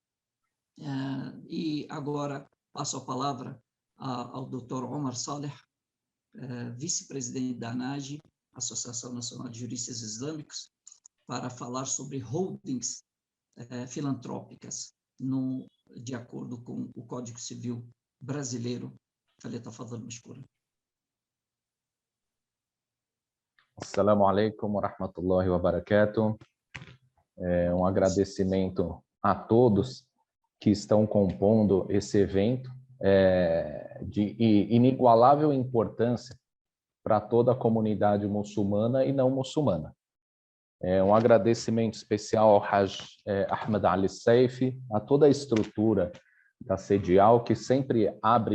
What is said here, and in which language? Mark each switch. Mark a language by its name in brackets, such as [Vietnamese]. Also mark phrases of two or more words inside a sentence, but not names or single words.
[Portuguese] E agora passo a palavra ao Dr. Omar Saleh, vice-presidente da ANAGE, Associação Nacional de Juristas Islâmicos, para falar sobre holdings filantrópicas, de acordo com o Código Civil brasileiro. [Arabic] فليتفضل مشكورا. السلام عليكم ورحمة الله وبركاته. [Portuguese] Um agradecimento a todos que estão compondo esse evento de inigualável importância para toda a comunidade muçulmana e não muçulmana. Um agradecimento especial ao Hajj Ahmed Ali Seifi, a toda a estrutura da Sedial, que sempre abre